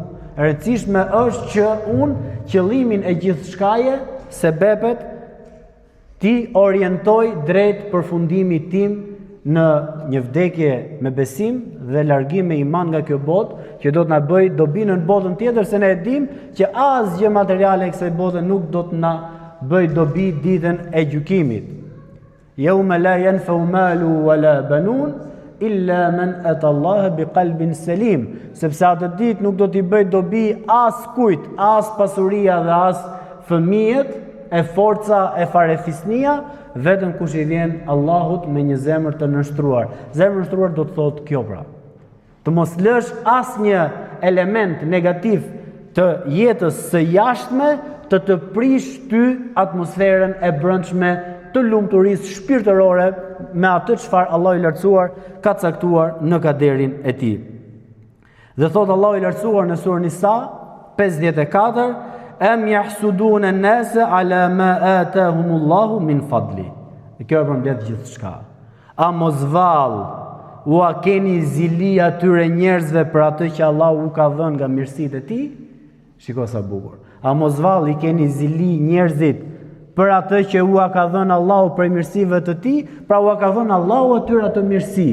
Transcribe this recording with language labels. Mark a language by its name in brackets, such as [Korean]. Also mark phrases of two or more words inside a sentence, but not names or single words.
[Albanian] E rëndësishme është që unë qëllimin e gjithçkaje, sebepet, ti orientoj drejt përfundimit tim në një vdekje me besim dhe largim me iman nga kjo botë, që do të na bëj dobi në botën tjetër, se ne e dim që asgjë materiale e kësaj bote nuk do të na bëj dobi ditën e gjykimit. [Arabic] يوم لا ينفع مال ولا بنون إلا من أتى الله بقلب سليم, [Albanian] sepse atë ditë nuk do t'i bëj dobi as kujt, as pasuria dhe as fëmijët, e forca e farefisnia, vetëm kush i vjen Allahut me një zemër të nështruar. Zemër nështruar do të thotë kjo pra. Të mos lësh asnjë element negativ të jetës së jashtme të prish ty atmosferën e brendshme të lumturisë shpirtërore me atë çfarë Allahu i lartësuar ka caktuar në kaderin e tij. Dhe thot Allahu i lartësuar në surën Nisa 54, [Arabic] أم يحسدون الناس على ما آتاهم الله من فضله. [Albanian] Kjo përmbledh gjithçka. A mos vall u a keni zili atyre njerëzve për atë që Allahu u ka dhënë nga mirësitë e tij? Shiko sa bukur. A mos vall i keni zili njerëzit për atë që u ka dhënë Allahu për mirësive të tij, pra u ka dhënë Allahu atyre atë mirësi.